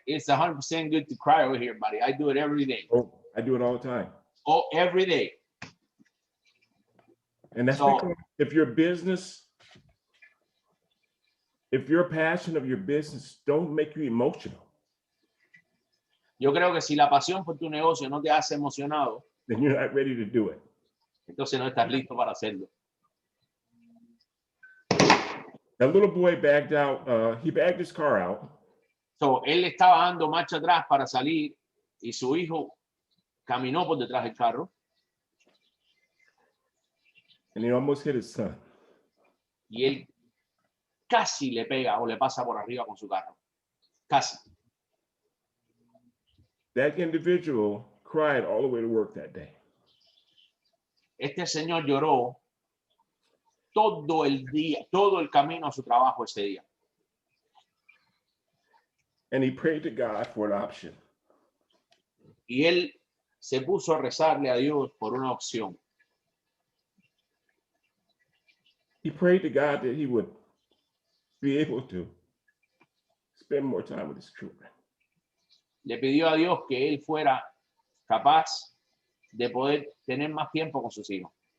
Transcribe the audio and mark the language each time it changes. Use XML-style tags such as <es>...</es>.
<en>It's 100% good to cry over here, buddy. I do it every day. Oh, I do it all the time. Oh, every day. And that's So- because if your business, if your passion of your business don't make you emotional,</en> <es>Yo creo que si la pasión por tu negocio no te hace emocionado,</es> <en>then you're not ready to do it.</en> <es>entonces no estás listo para hacerlo.</es> <en>That little boy bagged out, he bagged his car out,</en> <es>So, él estaba dando marcha atrás para salir y su hijo caminó por detrás del carro</es> <en>and he almost hit his son.</en> <es>y él casi le pega o le pasa por arriba con su carro. Casi.</es> <en>That individual cried all the way to work that day.</en> <es>Este señor lloró todo el día, todo el camino a su trabajo ese día.</es> <en>And he prayed to God for an option.</en> <es>Y él se puso a rezarle a Dios por una opción.</es> <en>He prayed to God that he would be able to spend more time with his children.</en> <es>Le pidió a Dios que él fuera capaz de poder tener más tiempo con sus hijos.</es>